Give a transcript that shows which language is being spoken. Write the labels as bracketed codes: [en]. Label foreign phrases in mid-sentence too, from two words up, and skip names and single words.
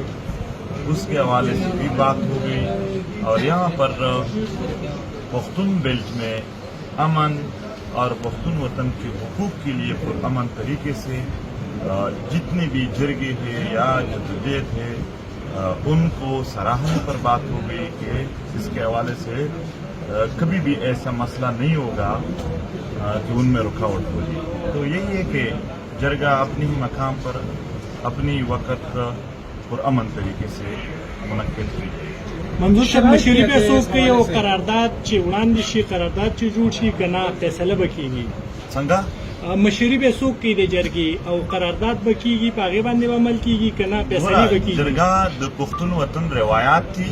[ur] اس کے حوالے سے بھی بات ہو گئی اور یہاں پر پختون بیلٹ میں امن اور پختون وطن کے حقوق کے لیے پرامن طریقے سے جتنے بھی جرگے ہیں یا جدوجہد ہے ان کو سراہنے پر بات ہو گئی کہ اس کے حوالے سے کبھی بھی ایسا مسئلہ نہیں ہوگا کہ ان میں رکاوٹ ہوگی. تو یہی ہے کہ جرگہ اپنی ہی مقام پر اپنی وقت پرامن طریقے سے منعقد ہوئی. [ps] منظور صاحب مشورې به څوک کوي او قرارداد چې وړاندې شي قرارداد چې جوړ شي که نه فیصله به کېږي؟ څنګه مشورې به څوک کوي د جرګې او قرارداد به کېږي په هغې باندې به عمل کېږي که نه فیصلې به کېږي؟ جرګه د پښتون وطن روایات دي.